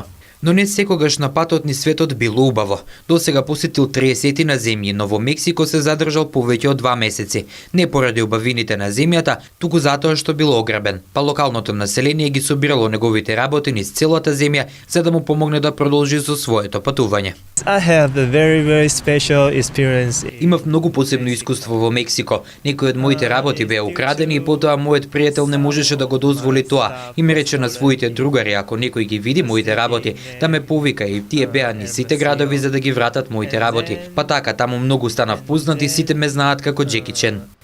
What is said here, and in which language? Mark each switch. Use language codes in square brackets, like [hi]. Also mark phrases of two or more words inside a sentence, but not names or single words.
[mk] Но не секогаш на патот ни светот било убаво. Досега посетил 30 на земји, но во Мексико се задржал повеќе од 2 месеци. Не поради убавините на земјата, туку затоа што бил ограбен. Па локалното население ги собирало неговите работи низ целата земја за да му помогне да продолжи со своето патување. [en] I have a very special experience. [mk] Имав многу посебно искуство во Мексико. Некои од моите работи беа украдени и потоа мојот пријател не можеше да го дозволи тоа и ми рече на своите другари ако некој ги види моите работи да ме повика и тие беа низ сите градови за да ги вратат моите работи. Па така таму многу станав познат и сите ме знаат како Джеки Чен.